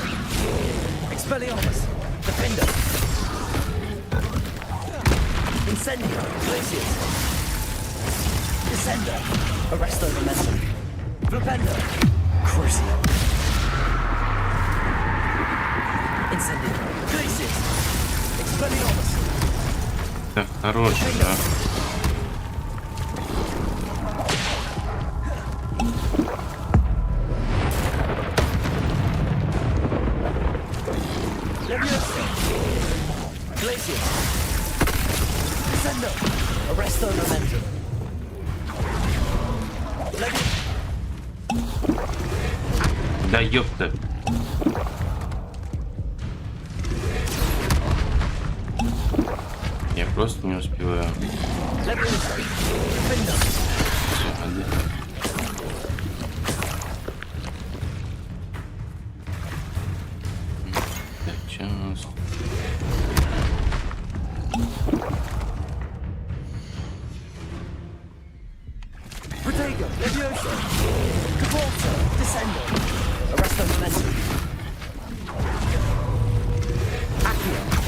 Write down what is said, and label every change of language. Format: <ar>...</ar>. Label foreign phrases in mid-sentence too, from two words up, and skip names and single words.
<la>Expelliarmus. Defender. Incendio. Glacius. Descender. Arresto Momentum. Flipendo. Crucio. Incendio. Glacius. Expelliarmus.</la> <ru>Так, хороший, да.</ru> <la>Leviosa. Glacius. Descendo. Arresto Momentum.</la> <ru>Да ёпта. Я просто не успеваю. Так, что у нас?</ru> <la>Protego, Leviosa, Cavolta, Descendo, Arresto Momentum. Accio.</la>